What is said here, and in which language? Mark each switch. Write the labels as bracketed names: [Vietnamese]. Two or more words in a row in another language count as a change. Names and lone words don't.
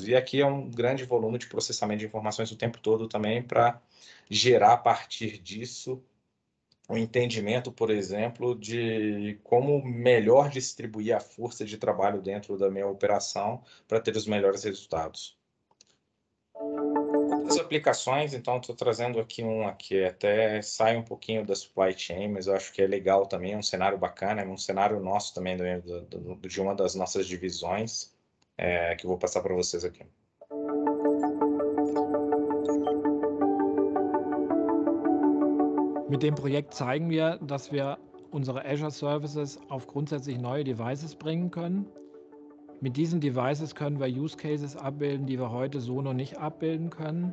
[Portuguese] E aqui é um grande volume de processamento de informações o tempo todo também para gerar a partir disso um entendimento, por exemplo, de como melhor distribuir a força de trabalho dentro da minha operação para ter os melhores resultados. As aplicações, então, estou trazendo aqui uma que até sai um pouquinho da [English] supply chain, [Portuguese] mas eu acho que é legal também, é um cenário bacana, é um cenário nosso também, de uma das nossas divisões, que eu vou passar para vocês aqui. [German] Mit dem Projekt zeigen wir, dass wir unsere Azure Services auf grundsätzlich neue Devices bringen können. Mit diesen Devices können wir [English] Use Cases [German] abbilden, die wir heute so noch nicht abbilden können.